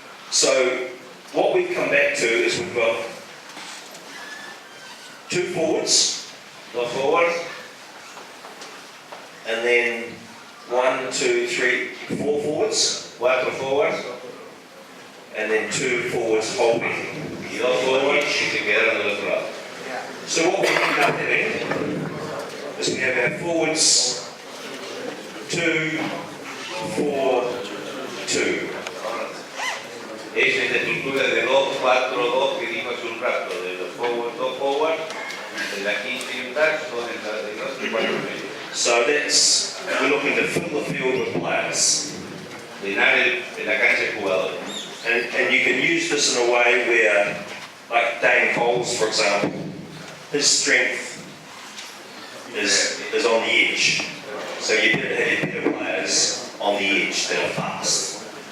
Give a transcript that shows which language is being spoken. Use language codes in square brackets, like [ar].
[en] So what we've come back to is we've got 2 forwards, [es] Dos forwards, [en] and then 1, 2, 3, 4 forwards, [es] 4 forwards [en] and then 2 forwards holding. [es] y dos forwards que se quedaron del otro lado. [en] So what we end up having is we have our forwards 2, 4, 2. [es] Es esta estructura de 2, 4, 2 que dijo hace un rato, de los forwards, 2 forwards, de la 15 y un tax, 2 entradas de 2 y 4 medios. [en] So that's, we're looking to fill the field with players. [es] Llenar la cancha de jugadores. [en] And you can use this in a way where, like Dane Coles, for example, his strength is on the edge. So you have better players on the edge that are fast.